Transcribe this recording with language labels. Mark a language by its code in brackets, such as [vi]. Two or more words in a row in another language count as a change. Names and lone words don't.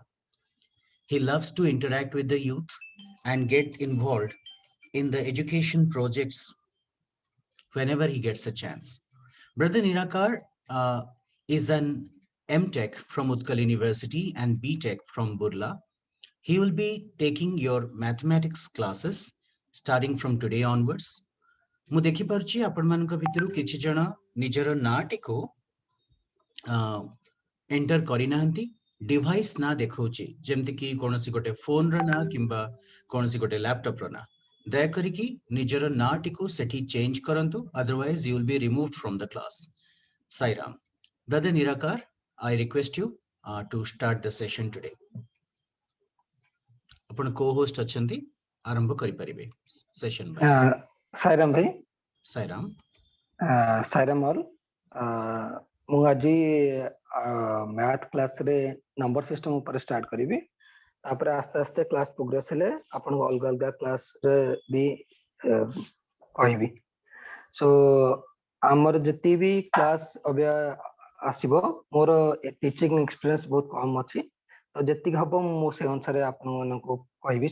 [en] He loves to interact with the youth and get involved in the education projects whenever he gets a chance. Brother Nirakar is an M.Tech from Utkal University and B.Tech from Burla. He will be taking your mathematics classes starting from today onwards. [or] ମୁଁ ଦେଖିପାରୁଛି ଆପଣମାନଙ୍କ ଭିତରୁ କିଛି ଜଣ ନିଜର ନାଁଟିକୁ ଏଣ୍ଟର କରିନାହାନ୍ତି. ଡିଭାଇସ୍ ନା ଦେଖାଉଛି, ଯେମିତିକି କୌଣସି ଗୋଟେ ଫୋନର ନାଁ କିମ୍ବା କୌଣସି ଗୋଟେ ଲ୍ୟାପଟପ୍ର ନାଁ. ଦୟାକରିକି ନିଜର ନାଁଟିକୁ ସେଠି ଚେଞ୍ଜ କରନ୍ତୁ, [en] otherwise you will be removed from the class. Sairam. Brother Nirakar, I request you to start the session today. [or] ଆପଣ co-host ଅଛନ୍ତି, ଆରମ୍ଭ କରିପାରିବେ [en] session by. Sairam bhai. Sairam. Sairam all. [or] ମୁଁ ଆଜି [en] math classre number system [or] ଉପରେ ଷ୍ଟାର୍ଟ କରିବି. ତାପରେ ଆସ୍ତେ ଆସ୍ତେ [en] class progress [or] ହେଲେ ଆପଣଙ୍କୁ ଅଲଗା ଅଲଗା କ୍ଲାସରେ ବି କହିବି. ସୋ ଆମର ଯେତିକି ବି କ୍ଲାସ ଅବିକା ଆସିବ, ମୋର [en] teaching experience [or] ବହୁତ କମ ଅଛି, ତ ଯେତିକି ହବ ମୁଁ ସେ ଅନୁସାରେ ଆପଣମାନଙ୍କୁ କହିବି.